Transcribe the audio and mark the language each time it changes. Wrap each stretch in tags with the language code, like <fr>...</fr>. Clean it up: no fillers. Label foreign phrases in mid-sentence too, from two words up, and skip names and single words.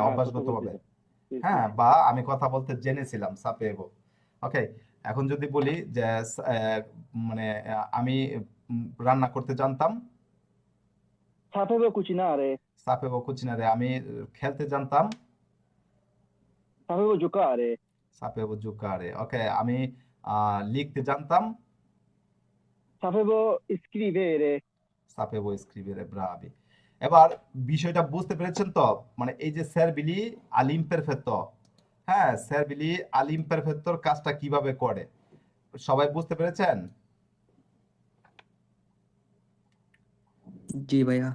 <bn>কথা অভ্যাসগতভাবে। বলছিলাম, জি, জি। হ্যাঁ, বা আমি কথা বলতে জেনেছিলাম, সাপেবো। ওকে, এখন যদি বলি যে মানে আমি রান্না করতে জানতাম,</bn> <it>Sapevo cucinare, sapevo cucinare,</it> <bn>আমি খেলতে জানতাম,</bn> <it>sapevo giocare, sapevo giocare.</it> <bn>ওকে, আমি লিখতে জানতাম,</bn> <it>sapevo scrivere, sapevo scrivere,</it> <bn>ব্রাভি। এবার বিষয়টা বুঝতে পেরেছেন তো। মানে এই যে</bn> <it>servili all'imperfetto,</it> <bn>হ্যাঁ, সেরবিলি আল ইমপারফেক্টোর কাজটা কিভাবে করে সবাই বুঝতে পেরেছেন? জি ভাইয়া।</bn>